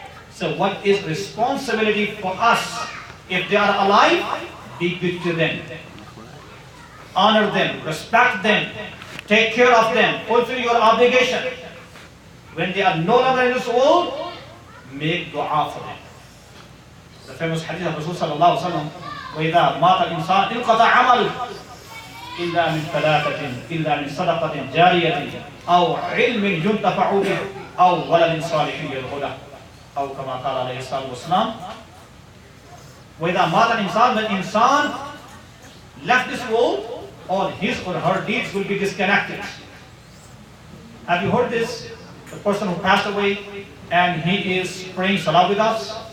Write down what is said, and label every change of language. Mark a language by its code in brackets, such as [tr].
[en] So what is responsibility for us? If they are alive, be good to them. Honor them, respect them, take care of them, fulfill your obligation. When they are no longer in this world, make dua for them. The famous hadith of Rasul sallallahu alaihi wasallam, [ar] وَإِذَا مَاتَ الْإِنسَانُ انْقَطَعَ عَمَلُهُ إِلَّا مِنْ ثَلَاثَةٍ إِلَّا مِنْ صَدَقَةٍ جَارِيَةٍ أَوْ عِلْمٍ يُنْتَفَعُ بِهِ أَوْ وَلَدٍ صَالِحٍ يَدْعُو لَهُ أو كما قال عليه الصلاة والسلام. وَإِذَا مَاتَ الْإِنسَانُ, [en] when insan left this world, all his or her deeds will be disconnected. Have you heard this? The person who passed away and he is praying salah with us.